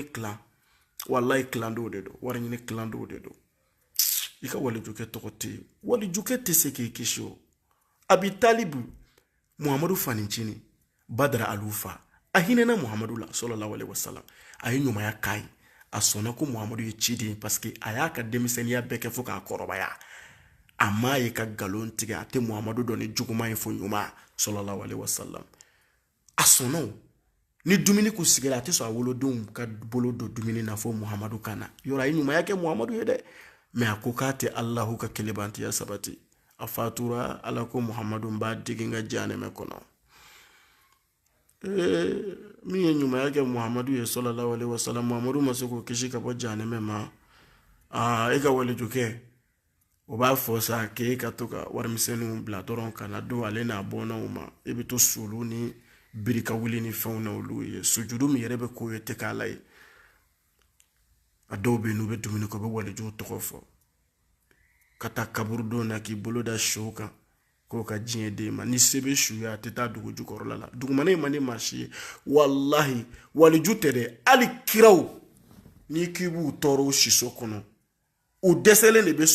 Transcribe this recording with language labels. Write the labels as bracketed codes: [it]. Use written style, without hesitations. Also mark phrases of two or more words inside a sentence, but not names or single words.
[bm] clan wallahi clan dɔw de don wari ɲini clan dɔw de don i ka walijukɛ tɔgɔ tɛ yen walijukɛ tɛ se k'i kisi o abi talibu muhamadu fanicini badara alufa a hinɛna muhamadu la [ar] صلى الله عليه وسلم [bm] a ye ɲumanya k'a ye a sɔnna ko muhamadu ye ciden [fr] parce que [bm] a y'a ka denmisɛnniya bɛɛ kɛ fo k'a kɔrɔbaya a m'a ye ka nkalon tigɛ a tɛ muhamadu dɔn ni juguman ye fo ɲuman [ar] صلى الله عليه وسلم [bm] a sɔnna o ni dumuni kun sigira a tɛ sɔn a wolodenw ka bolo don dumuni na fo muhamadu ka na yɔrɔ a ye ɲumanya kɛ muhamadu ye dɛ mais a ko k'a tɛ alahu ka kelebantiya sabati a fatura ala ko muhamadu b'a digi n ka jahanɛmɛ kɔnɔ min ye ɲumanya kɛ muhamadu ye [ar] صلى الله عليه وسلم [bm] muhamadu ma se k'o kisi ka bɔ jahanɛmɛ ma e ka walijukɛ o b'a fɔ sa k'e ka to ka warimisɛnninw bila dɔrɔn ka na don ale n'a bɔnnaw ma e bɛ to sulu ni birika wuli ni fɛnw na olu ye sujudu min yɛrɛ bɛ k'o ye tɛ k'ala ye a dɔw bɛ yen n'u bɛ dumuni kɛ u bɛ walijuw tɔgɔ fɔ ka taa kaburudon na k'i bolo da su kan k'o ka diɲɛ d'e ma ni se bɛ su ye a tɛ taa dugu jukɔrɔla la dugumana in man di maa si ye wallahi waliju tɛ dɛ hali kiraw n'i k'i b'u tɔɔrɔ siso kɔnɔ u dɛsɛlen de bɛ sɔn